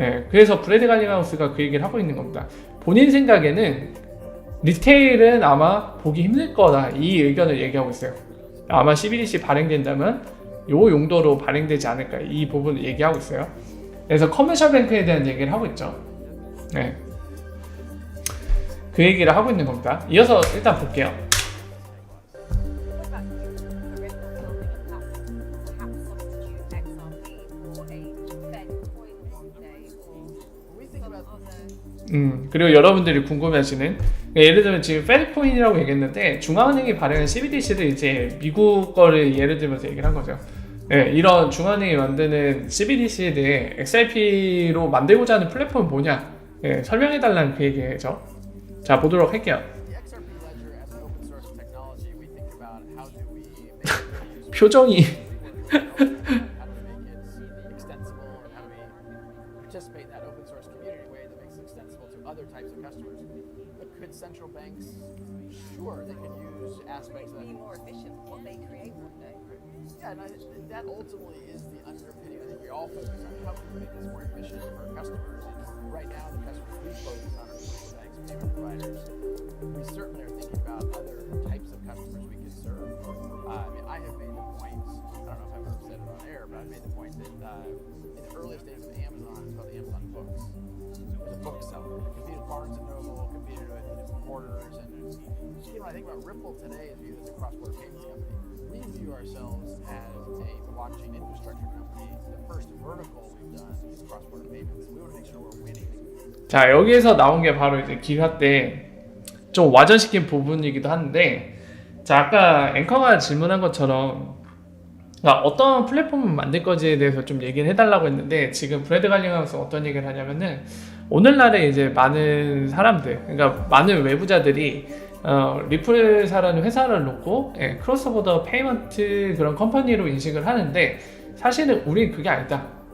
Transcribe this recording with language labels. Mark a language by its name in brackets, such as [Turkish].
[Korean] 그래서 브래드 갈링하우스가 그 얘기를 하고 있는 겁니다. 본인 생각에는 리테일은 아마 보기 힘들 거다, 이 의견을 얘기하고 있어요. 아마 CBDC 발행된다면 요 용도로 발행되지 않을까 이 부분을 얘기하고 있어요. 그래서 커머셜 뱅크에 대한 얘기를 하고 있죠. 네. 그 얘기를 하고 있는 겁니다. 이어서 일단 볼게요. [English] What about you, the rental building a platform, perhaps substitute XRP for a Fed coin one day, or When we think some about other [Korean] 그리고 여러분들이 궁금해하시는 예를 들면 지금 페드코인이라고 얘기했는데 중앙은행이 발행한 CBDC를 이제 미국 거를 예를 들면서 얘기를 한 거죠. 네, 이런 중앙은행이 만드는 CBDC에 대해 XRP로 만들고자 하는 플랫폼은 뭐냐 설명해달라는 그 얘기죠. 자 보도록 할게요. [English] the XRP ledger as an open source technology, we think about how do we make it really useful. [Korean] 표정이 [English] How do we make it extensible, and how do we participate in that open source community way that makes it extensible to other types of customers? But could central banks? Sure, they could use aspects of be that. more efficient what they create one day. Yeah, and that ultimately is the underpinning. I think we all focus on how can we make this more efficient for our customers. And right now, the customers we focus on are central banks and payment providers. We certainly are thinking about other types of customers we could serve. I mean, I have made the point, I don't know if I've ever said it on air, but I've made the point that in the earliest days of Amazon, it's called the Amazon Books. It was a book seller. It competed with Barnes & Noble, competed with Borders, and you know, I think about Ripple today is viewed as a cross-border payments company. We view ourselves as a blockchain infrastructure company. The first vertical we've done is cross-border payments. We want to make sure we're winning. [Korean] 자 여기에서 나온 게 바로 이제 기사 때 좀 와전시킨 부분이기도 한데 자 아까 앵커가 질문한 것처럼 어떤 플랫폼을 만들 거지에 대해서 좀 얘기를 해달라고 했는데 지금 브래드 갈링하우스 어떤 얘기를 하냐면은 오늘날에 이제 많은 사람들 그러니까 많은 외부자들이 리플사라는 회사를 놓고 크로스보더 페이먼트 그런 컴퍼니로 인식을 하는데 사실은 우린 그게 아니다.